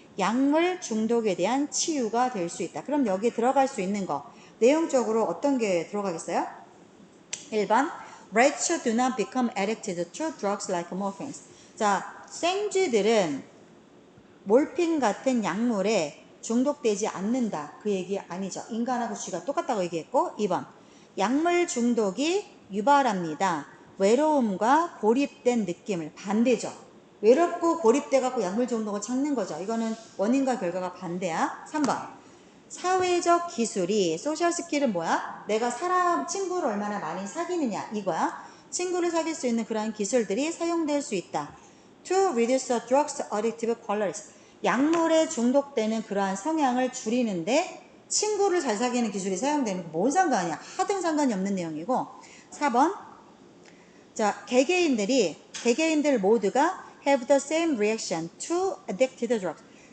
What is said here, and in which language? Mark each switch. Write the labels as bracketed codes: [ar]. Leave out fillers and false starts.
[ko] 약물 중독에 대한 치유가 될 수 있다. 그럼 여기 들어갈 수 있는 거 내용적으로 어떤 게 들어가겠어요? [en] 1번 Rats do not become addicted to drugs like morphine. [ko] 자, 생쥐들은 몰핀 같은 약물에 중독되지 않는다. 그 얘기 아니죠. 인간하고 쥐가 똑같다고 얘기했고 2번 약물 중독이 유발합니다. 외로움과 고립된 느낌을 반대죠. 외롭고 고립돼 갖고 약물 중독을 찾는 거죠. 이거는 원인과 결과가 반대야. 3번 사회적 기술이 소셜 스킬은 뭐야? 내가 친구를 얼마나 많이 사귀느냐 이거야. 친구를 사귈 수 있는 그러한 기술들이 사용될 수 있다. [en] To reduce the drugs addictive qualities. [ko] 약물에 중독되는 그러한 성향을 줄이는데 친구를 잘 사귀는 기술이 사용되는 거 뭔 상관이야? 하등 상관이 없는 내용이고 4번 자, 개개인들 모두가 [en] have the same reaction to addicted drugs.